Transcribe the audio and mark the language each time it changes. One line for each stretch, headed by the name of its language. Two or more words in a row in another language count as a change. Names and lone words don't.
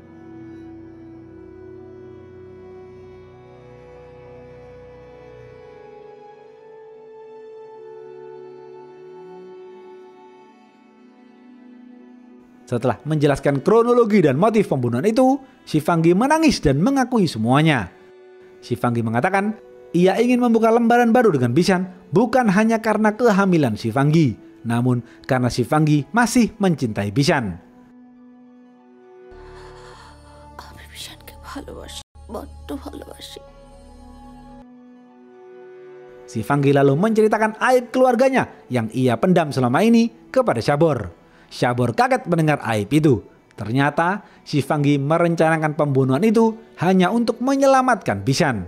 Indonesian: Setelah menjelaskan kronologi dan motif pembunuhan itu, si Fanggi menangis dan mengakui semuanya. Si Fanggi mengatakan ia ingin membuka lembaran baru dengan Bisan bukan hanya karena kehamilan si Fanggi, namun karena si Fanggi masih mencintai Bisan.
Bangla: আমি বিশানকে ভালোবাসি, বড্ড ভালোবাসি।
Indonesian: Si Fanggi lalu menceritakan aib keluarganya yang ia pendam selama ini kepada Syabor. Syabor kaget mendengar aib itu. Ternyata si Fanggi merencanakan pembunuhan itu hanya untuk menyelamatkan Bisan.